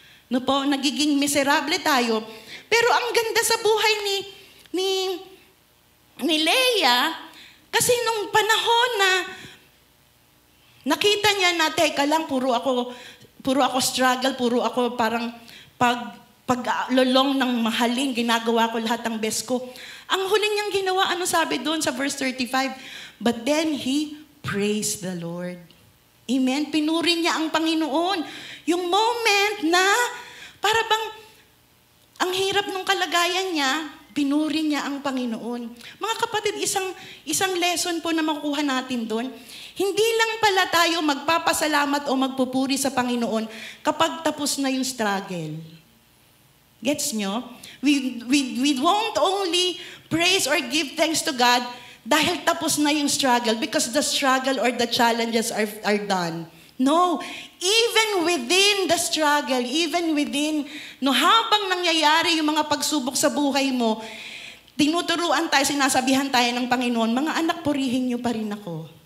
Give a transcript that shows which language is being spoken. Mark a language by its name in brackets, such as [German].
[Filipino] No po, nagiging miserable tayo. Pero ang ganda sa buhay ni Leah, kasi nung panahon na nakita niya na, teka lang, puro ako struggle, puro ako parang paglolong ng mahalin, ginagawa ko lahat ng best ko. Ang huling niyang ginawa, ano sabi doon sa verse 35? [English] But then he praised the Lord. Amen? [Filipino] Pinuri niya ang Panginoon. Yung moment na para bang ang hirap ng kalagayan niya, pinuri niya ang Panginoon. Mga kapatid, isang lesson po na makukuha natin doon. Hindi lang pala tayo magpapasalamat o magpupuri sa Panginoon kapag tapos na yung struggle. Gets nyo? [English] We won't only praise or give thanks to God [Filipino] dahil tapos na yung struggle [English] because the struggle or the challenges are done. No, even within the struggle, even within, [Filipino] habang nangyayari yung mga pagsubok sa buhay mo, tinuturuan tayo, sinasabihan tayo ng Panginoon, mga anak, purihin niyo pa rin ako.